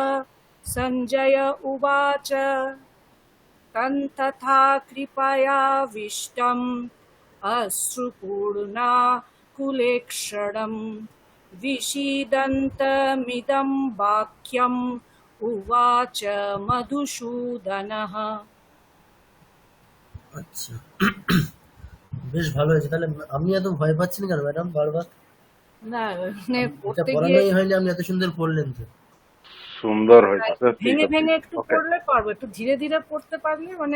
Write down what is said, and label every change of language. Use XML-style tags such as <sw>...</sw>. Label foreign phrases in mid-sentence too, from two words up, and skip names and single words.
<sa>सञ्जय उवाच तं तथा कृपयाविष्टम् अश्रुपूर्णा कुलेक्षणं विषीदन्तमिदं वाक्यम् उवाच मधुसूदनः।</sa> <bn>আচ্ছা বেশ ভালো হয়েছে। তাহলে আমি এত ভয় পাচ্ছি না কেন ম্যাডাম বারবার? না মানে এটা পড়তে গিয়ে পড়ানোই হয়নি, আপনি এত সুন্দর পড়লেন তো। সুন্দর হয়েছে স্যার, ঠিক ভেঙে আছে, ভেঙে একটু ওকে। পড়লে পারবো, একটু ধীরে ধীরে পড়তে পারলে মানে</bn>